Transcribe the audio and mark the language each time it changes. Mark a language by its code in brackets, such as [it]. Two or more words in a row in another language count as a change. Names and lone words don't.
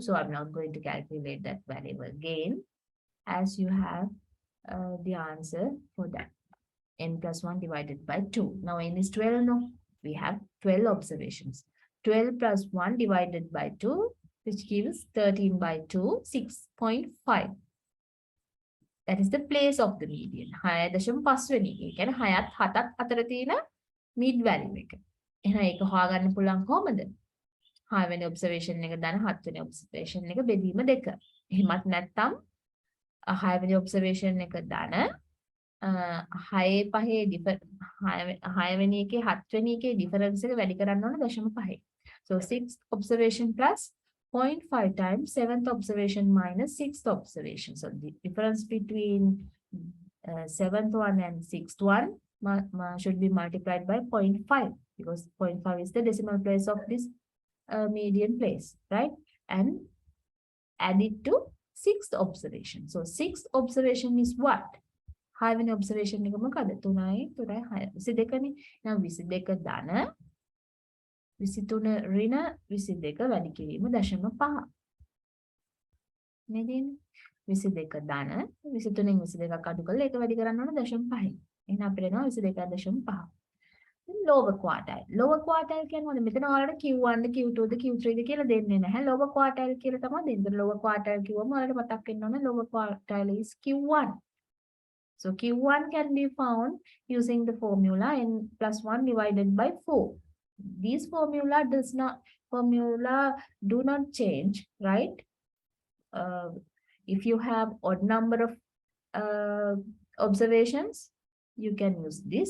[en] So I'm not going to calculate that value again, as you have the answer for that. N plus 1 divided by 2. Now n is 12, no? We have 12 observations. 12 plus 1 divided by 2, which gives 13 by 2, 6.5. That is the place of the median. [si] 6.5 වෙනි. ඒ කියන්නේ 6ත් 7ත් අතර තියෙන [en] mid value [si] එක. එහෙනම් ඒක හොයාගන්න පුළුවන් කොහොමද? 6 වෙනි observation එක දාන 7 වෙනි observation එක බෙදීම 2. එහෙමත් නැත්නම් 6 වෙනි observation එක දාන 6 වෙනි එකේ 7 වෙනි එකේ difference එක වැඩි කරන්න ඕන 0.5. [en] So 6 observation plus 0.5 times 7th observation minus 6th observation. So the difference between 7th one and 6th one should be multiplied by 0.5 because 0.5 is the decimal place of this median place, right? And add it to 6th observation. So 6th observation is what? Having observation [si] එක මොකද? 3යි 3යි 6යි 22නේ. Now 22 ධන 23 ඍණ 22 වැඩි කිරීම 0.5. නේද? 22 ධන 23න් 22ක් අඩු කරලා ඒක වැඩි කරන්න ඕන 0.5. එහෙනම් අපිට එනවා 22.5. [en] lower quartile. Lower quartile [si] කියන්නේ මොකද? මෙතන ඔයාලට Q1 ද Q2 ද Q3 ද කියලා දෙන්නේ නැහැ. [en] Lower quartile [si] කියලා තමයි දෙන්නේ. [en] Lower quartile [si] කිව්වම ඔයාලට මතක් වෙන්න ඕන [en] lower quartile is Q1. So Q1 can be found using the formula n plus 1 divided by 4. These formula do not change, right? If you have odd number of observations, you can use this.